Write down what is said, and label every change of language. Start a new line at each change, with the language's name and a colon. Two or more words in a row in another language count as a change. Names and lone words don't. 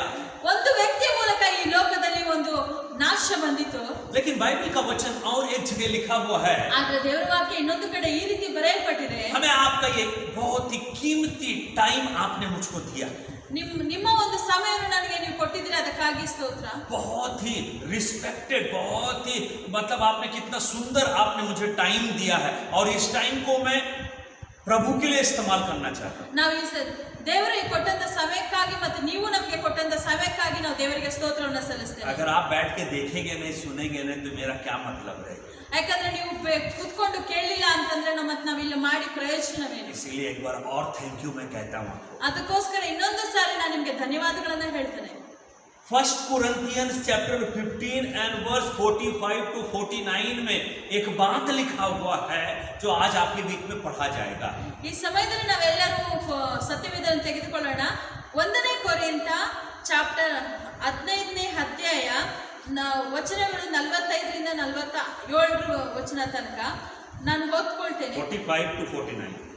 Kannada: ಒಂದು ವ್ಯಕ್ತಿ ಮೂಲಕ ಈ ಲೋಕದಲ್ಲಿ ಒಂದು ನಾಶ ಬಂದಿತು.
Hindi: लेकिन बाइबल का वचन और एक जगह लिखा हुआ है।
Kannada: ಆದ್ರೆ ದೇವರ ವಾಕ್ಯ ಇನ್ನೊಂದು ಕಡೆ ಈ ರೀತಿ ಬರೆಯಲ್ಪಟ್ಟಿದೆ.
Hindi: हमें आपका ये बहुत ही कीमती टाइम आपने मुझको दिया,
Kannada: ನಿಮ್ಮ ಒಂದು ಸಮಯವನ್ನು ನನಗೆ ನೀವು ಕೊಟ್ಟಿದ್ದೀರಾ, ಅದಕ್ಕಾಗಿ ಸ್ತೋತ್ರ.
Hindi: बहुत ही रिस्पेक्टेड, बहुत ही मतलब आपने कितना सुंदर आपने मुझे टाइम दिया है, और इस टाइम को मैं प्रभु के लिए इस्तेमाल करना चाहता हूँ।
Kannada: ನಾವು ದೇವರಿಗೆ ಕೊಟ್ಟಂತ ಸಮಯಕ್ಕಾಗಿ ಮತ್ತು ನೀವು ನಮಗೆ ಕೊಟ್ಟಂತ ಸಮಯಕ್ಕಾಗಿ ನಾವು ದೇವರಿಗೆ ಸ್ತೋತ್ರವನ್ನು ಸಲ್ಲಿಸ್ತೇವೆ.
Hindi: अगर आप बैठ के देखेंगे नहीं, सुनेंगे नहीं, तो मेरा क्या मतलब रहेगा?
Kannada: ಯಾಕಂದ್ರೆ ನೀವು ಕುತ್ಕೊಂಡು ಕೇಳಲಿಲ್ಲ ಅಂತಂದ್ರೆ ಮತ್ತೆ ನಾವಿಲ್ಲಿ ಮಾಡಿ ಪ್ರಯೋಜನವೇನು?
Hindi: इसीलिए एक बार और
English: thank you
Hindi: मैं कहता हूँ आपको।
Kannada: ಅದಕ್ಕೋಸ್ಕರ ಇನ್ನೊಂದು ಸಾರಿ ನಾನು ನಿಮಗೆ ಧನ್ಯವಾದಗಳನ್ನ ಹೇಳ್ತೇನೆ.
English: First Corinthians chapter 15 and verse 45 to 49
Hindi: में एक बात लिखा हुआ है जो आज आपके बीच में पढ़ा जाएगा।
Kannada: ಈ ಸಮಯದಲ್ಲಿ ನಾವೆಲ್ಲರೂ ಸತ್ಯವೇದವನ್ನು ತೆಗೆದುಕೊಳ್ಳೋಣ. 1ನೇ ಕೊರಿಂಥ ಚಾಪ್ಟರ್ 15ನೇ ಅಧ್ಯಾಯ ವಚನಗಳು 45ರಿಂದ 47 ವಚನ ತನಕ ನಾನು ಓದ್ಕೊಳ್ತೇನೆ. 45 to 49